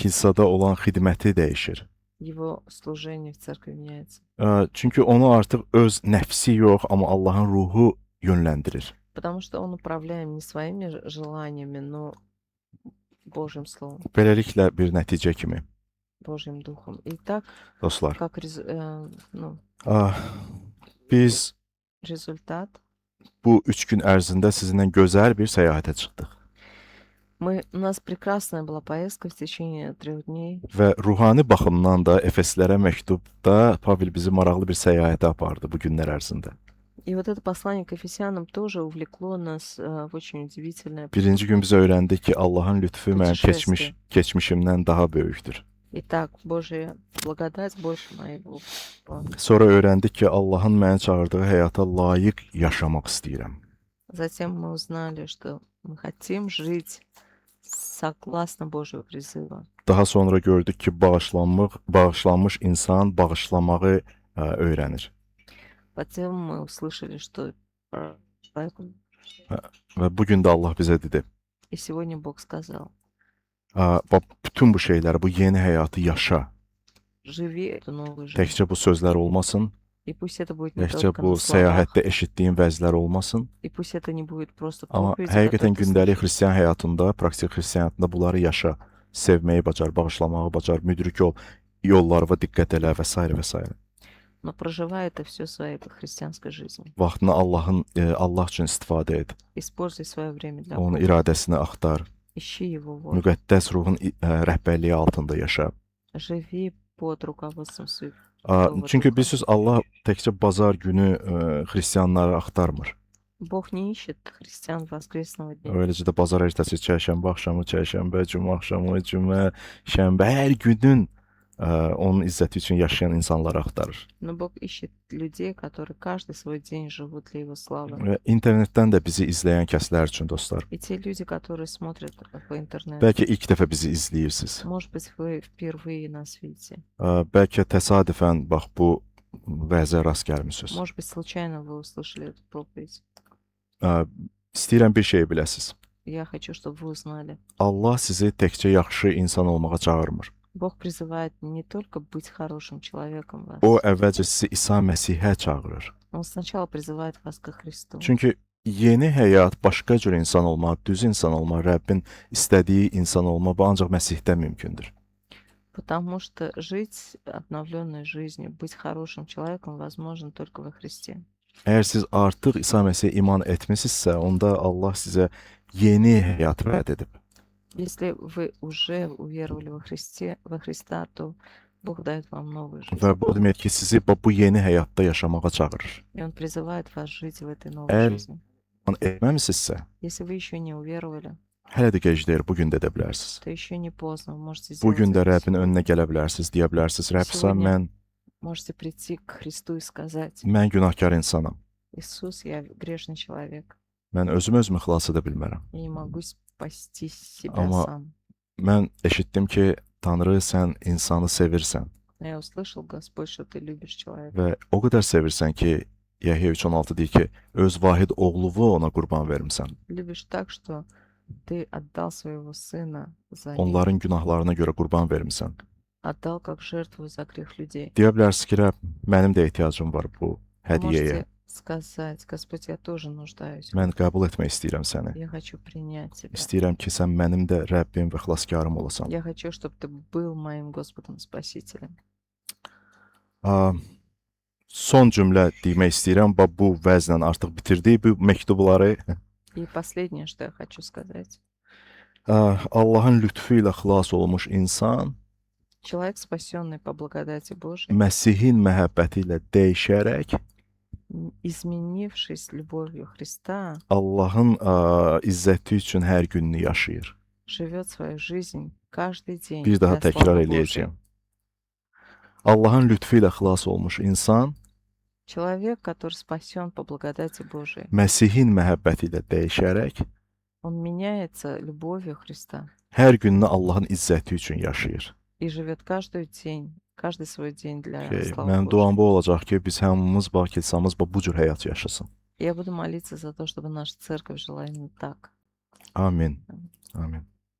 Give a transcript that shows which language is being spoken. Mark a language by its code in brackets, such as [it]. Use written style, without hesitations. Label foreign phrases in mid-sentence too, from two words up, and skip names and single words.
[az] Kilsədə olan xidməti dəyişir. [ru] Его служение в церкви меняется. [az] Çünki onu artıq öz nəfsi yox, amma Allahın ruhu yönləndirir. [ru] Потому что он управляем не своими желаниями, но Божьим Словом, [az] Beləliklə bir nəticə kimi, [ru] Божьим Духом. И так, [az] dostlar, [ru] как [az] biz [ru] результат, [az] bu 3 gün ərzində sizinlə gözəl bir səyahətə çıxdıq [ru] у нас прекрасная была поездка в течение 3 дней. [az] və ruhani baxımdan da Efeslərə məktubda Pavel bizi maraqlı bir səyahətə apardı bu günlər ərzində. [ru] И вот это послание к Ефесянам тоже увлекло нас в очень удивительное [az] Birinci gün biz öyrəndik ki, Allahın lütfü mənim [ru] Putешествие. [az] keçmişimdən daha böyükdür. [ru] Итак, Божья благодать больше моего. [az] Sonra öyrəndik ki, Allahın məni çağırdığı həyata layiq yaşamaq istəyirəm. [ru] Затем мы узнали, что мы хотим жить согласно Божьего призыва. [az] Daha sonra gördük ki, bağışlanmış insan bağışlamağı öyrənir. [ru] Затем мы услышали, что [az] Və bu gün də Allah bizə dedi, [ru] и сегодня Бог сказал: [az] bütün bu şeyləri, bu yeni həyatı yaşa. [ru] живи эту новую жизнь. [az] Təkcə bu sözlər olmasın, [ru] И пусть это будет не [az] təkcə [ru] только [az] bu [ru] на словах, [az] səyahətdə eşitdiyin vəzlər olmasın, [ru] и пусть это не будет просто [az] amma [ru] проповедь, [az] həqiqətən [ru] которую ты [az] gündəlik [ru] слышишь, [az] xristian həyatında, praktik xristian həyatında bunları yaşa. Sevməyi bacar, bağışlamağı bacar, müdrik ol, yollarına diqqət elə və s. və s. [ru] но проживай это все своей христианской жизнью. [az] Vaxtını Allah üçün istifadə et. [ru] Используй свое время для [az] Onun [ru] Бога. [az] iradəsini axtar. [ru] Ищи Его волю. [az] Müqəddəs ruhun rəhbərliyi altında yaşa. [ru] Живи под руководством Святого [az] Çünki [ru] Духа. [az] bilirsiniz, Allah təkcə bazar günü xristianları axtarmır. [ru] Бог не ищет христиан воскресного дня. [az] Öyləcə də bazar ertəsi, çərşənbə axşamı, çərşənbə, cümə axşamı, cümə, şənbə, hər günün onun izzəti üçün yaşayan insanları axtarır. [ru] Но Бог ищет людей, которые каждый свой день живут для Его славы. [az] Və internetdən də bizi izləyən kəslər üçün, dostlar. [ru] И те люди, которые смотрят по интернету, [az] Bəlkə ilk dəfə bizi izləyirsiniz. [ru] может быть, вы впервые нас видите. [az] Bəlkə təsadüfən bax bu vəziyyətə rast gəlmisiniz. [ru] Может быть, случайно вы услышали эту проповедь. [az] İstəyirəm bir şey biləsiniz. [ru] Я хочу, чтобы вы узнали. [az] Allah sizi təkcə yaxşı insan olmağa çağırmır. [ru] Bог призывает не только быть хорошим человеком вас. [az] O əvvəlcə sizi İsa Məsihə çağırır. [ru] Он сначала призывает вас ко Христу. [az] Çünki yeni həyat, başqa cür insan olmaq, düz insan olmaq, Rəbbin istədiyi insan olmaq bu ancaq Məsihdə mümkündür. [ru] Потому что жить обновленной жизнью, быть хорошим человеком возможно только во Христе. [az] Əgər siz artıq İsa Məsihə iman etmisinizsə, onda Allah sizə yeni həyat vəd edib. [ru] Если вы уже уверовали во Христа, то Бог дает вам новую жизнь. [az] Və bu demək ki, sizi bu yeni həyatda yaşamağa çağırır. [ru] И Он призывает вас жить в этой новой [az] Əgər [ru] жизни. [az] iman etməmisinizsə, [ru] Если вы еще не уверовали, [az] hələ də gec deyil, bu gün də edə bilərsiniz. [ru] то еще не поздно. Вы можете [az] Bu [ru] сделать [az] gün də [ru] это [az] Rəbbin [ru] сегодня. [az] önünə gələ bilərsiniz, deyə bilərsiniz, Rəbb sən [ru] Сегодня [az] mən [ru] Можете прийти к Христу и сказать: [az] günahkar insanam. [ru] Иисус, я грешный человек. [az] Mən özümü xilas edə bilmərəm. [ru] Я не могу спасти себя [az] Amma [ru] сам. [az] mən eşitdim ki, Tanrı sən insanı sevirsən [ru] Но я услышал, Господь, что Ты любишь человека. [az] və o qədər sevirsən ki, Yəhya 3:16 deyir ki, öz vahid oğluvu ona qurban vermisən. [ru] Любишь так, что Ты отдал своего сына за них. [az] Onların günahlarına görə qurban vermisən. [ru] Отдал как жертву за грех людей. [az] Deyə bilərsiniz ki, Rəbb, mənim də ehtiyacım var bu [ru] Вы [az] hədiyyəyə. [ru] можете сказать: Господь, я тоже нуждаюсь. [az] Mən qəbul etmək istəyirəm səni. [ru] Я хочу принять Тебя. [az] İstəyirəm ki, sən mənim də Rəbbim və xilaskarım olasan. [ru] Я хочу, чтобы Ты был моим Господом Спасителем. [az] Son cümlə demək istəyirəm. Bu vəzlə artıq bitirdik bu məktubları. [ru] И последнее, что я хочу сказать. [az] Allahın lütfu ilə xilas olmuş insan [ru] Человек, спасенный по благодати Божией, [az] Məsihin məhəbbəti ilə dəyişərək [ru] изменившись любовью Христа, [az] Allahın izzəti üçün hər gününü yaşayır. [ru] живет свою жизнь каждый день [az] Bir daha [ru] для [az] təkrar [ru] славы [az] eləyəcəyəm. [ru] Божьей. [az] Allahın lütfu ilə xilas olmuş insan [ru] Человек, который спасен по благодати Божией, [az] Məsihin məhəbbəti ilə dəyişərək [ru] он меняется любовью Христа [az] hər gününü Allahın izzəti üçün yaşayır. [ru] и живет каждый свой день для [az] Ki, [ru] славы [az] mənim [ru] Божьей. [az] duam bu olacaq ki, biz hamımız kilsəmiz bu cür həyat yaşasın. [ru] Я буду молиться за то, чтобы наша церковь жила именно так. [az] Amin. Amin.